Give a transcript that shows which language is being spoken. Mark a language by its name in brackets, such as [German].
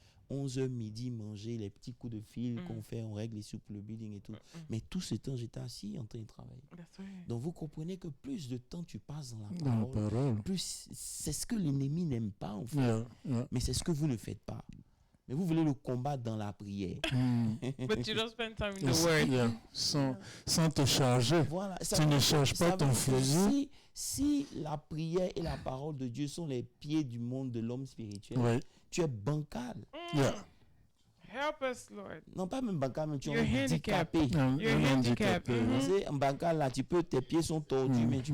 [French] 11h midi, manger, les petits coups de fil qu'on fait, on règle les sous pour le building et tout. Mais tout ce temps, j'étais assis en train de travailler. Donc vous comprenez que plus de temps tu passes dans la parole, plus c'est ce que l'ennemi n'aime pas en fait. Mais c'est ce que vous ne faites pas. Mais vous voulez le combattre dans la prière. [English] But you don't spend time in the word. [French] Sans te charger. Voilà. Tu ne charges pas ton fusil. Si la prière et la parole de Dieu sont les pieds du monde de l'homme spirituel, tu es bancal. [English] Help us, Lord. [French] Non, pas même Mbaka, mais tu es [English] You're handicapped. [French] handicapé. [English] You're handicapped. [French] Tu sais, Mbaka, là, tes pieds sont tordus, mais tu